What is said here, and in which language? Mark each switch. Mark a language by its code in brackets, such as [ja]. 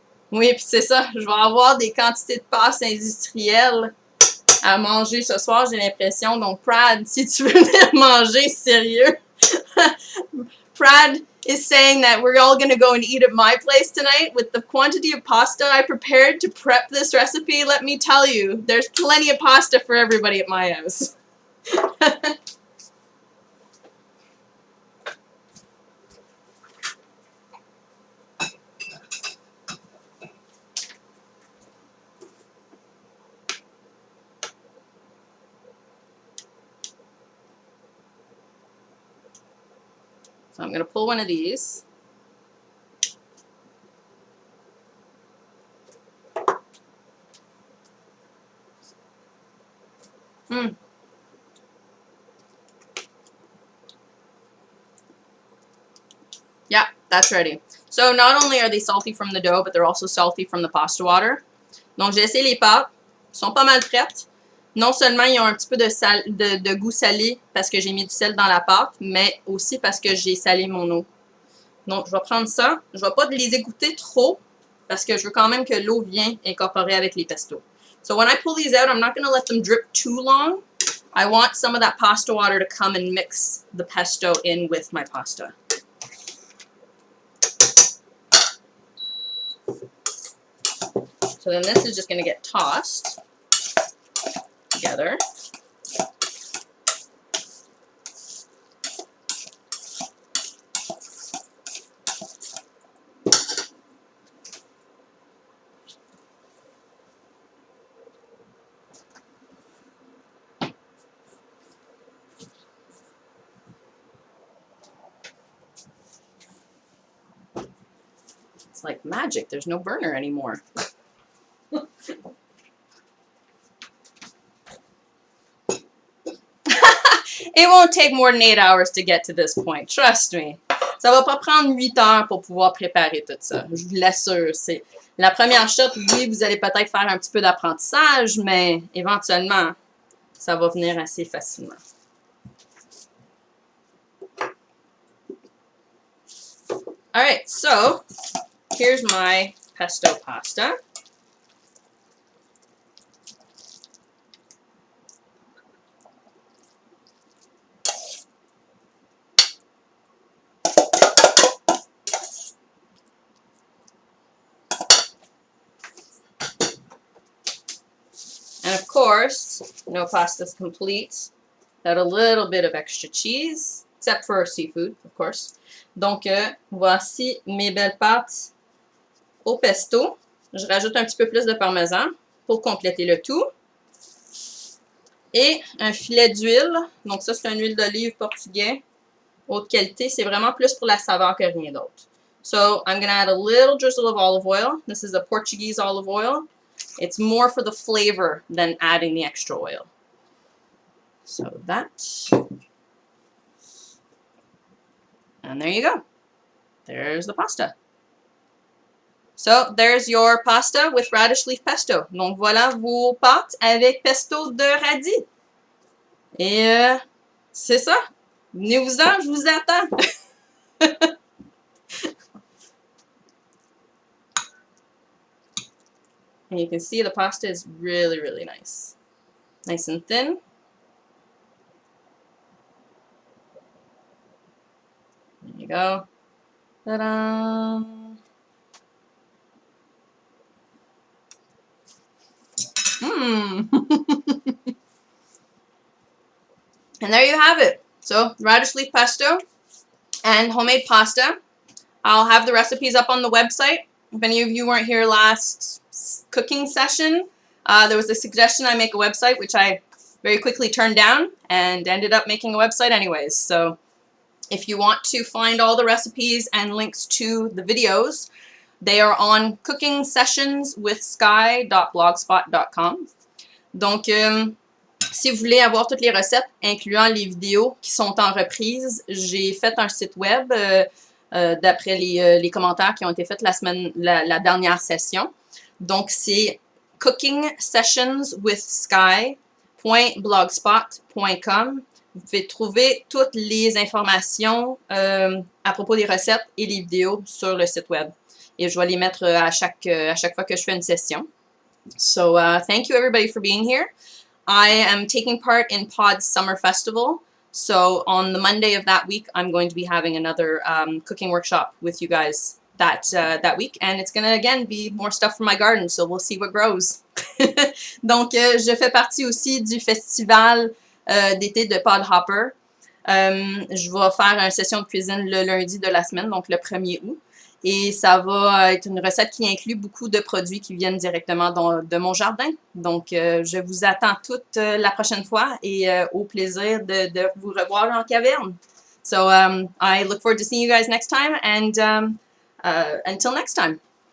[fr] Oui, puis c'est ça, je vais avoir des quantités de pâtes industrielles à manger ce soir, j'ai l'impression. Donc, Prad, si tu veux venir manger, sérieux. [en] Prad is saying that we're all going to go and eat at my place tonight. With the quantity of pasta I prepared to prep this recipe, let me tell you, there's plenty of pasta for everybody at my house. So I'm going to pull one of these. Yeah, that's ready. So not only are they salty from the dough, but they're also salty from the pasta water. [fr] Donc j'ai essayé les pâtes, elles sont pas mal prêtes. Non seulement ils ont un petit peu de goût salé parce que j'ai mis du sel dans la pâte, mais aussi parce que j'ai salé mon eau. Donc je vais prendre ça. Je ne vais pas les égoutter trop parce que je veux quand même que l'eau vienne incorporer avec les pestos. [en] So when I pull these out, I'm not going to let them drip too long. I want some of that pasta water to come and mix the pesto in with my pasta. So then this is just going to get tossed together. It's like magic. There's no burner anymore. It won't take more than 8 hours to get to this point. Trust me. [fr] Ça va pas prendre 8 heures pour pouvoir préparer tout ça. Je vous l'assure. C'est la première shot. Oui, vous allez peut-être faire un petit peu d'apprentissage, mais éventuellement, ça va venir assez facilement. [en] Alright, so here's my pesto pasta. And of course, no pasta's complete without a little bit of extra cheese, except for seafood, of course. [fr] Donc, voici mes belles pâtes au pesto. Je rajoute un petit peu plus de parmesan pour compléter le tout. Et un filet d'huile. Donc, ça, c'est une huile d'olive portugais. Haute qualité. C'est vraiment plus pour la saveur que rien d'autre. [en] So, I'm going to add a little drizzle of olive oil. This is a Portuguese olive oil. It's more for the flavor than adding the extra oil. So that. And there you go. There's the pasta. So there's your pasta with radish leaf pesto. [fr] Donc voilà vos pâtes avec pesto de radis. Et c'est ça. Venez-vous-en, je vous attends. [en] And you can see the pasta is really, really nice. Nice and thin. There you go. Ta-da! Mmm! And there you have it. So, radish leaf pesto and homemade pasta. I'll have the recipes up on the website. If any of you weren't here last cooking session, there was a suggestion I make a website, which I very quickly turned down and ended up making a website anyways. So if you want to find all the recipes and links to the videos, they are on cookingsessionswithsky.blogspot.com. [fr] Donc, si vous voulez avoir toutes les recettes, incluant les vidéos qui sont en reprise, j'ai fait un site web d'après les commentaires qui ont été faits la dernière session. Donc, c'est cookingsessionswithsky.blogspot.com. Vous pouvez trouver toutes les informations à propos des recettes et les vidéos sur le site web. Et je vais les mettre à chaque fois que je fais une session. [en] So, thank you everybody for being here. I am taking part in Pod's Summer Festival. So on the Monday of that week, I'm going to be having another cooking workshop with you guys that week. And it's going to, again, be more stuff from my garden. So we'll see what grows. [fr] Donc, je fais partie aussi du festival d'été de Pod Hopper. Je vais faire une session de cuisine le lundi de la semaine, donc le 1er août. Et ça va être une recette qui inclut beaucoup de produits qui viennent directement de mon jardin. Donc, je vous attends toutes la prochaine fois et au plaisir de vous revoir en caverne. [en] So, I look forward to seeing you guys next time and until next time.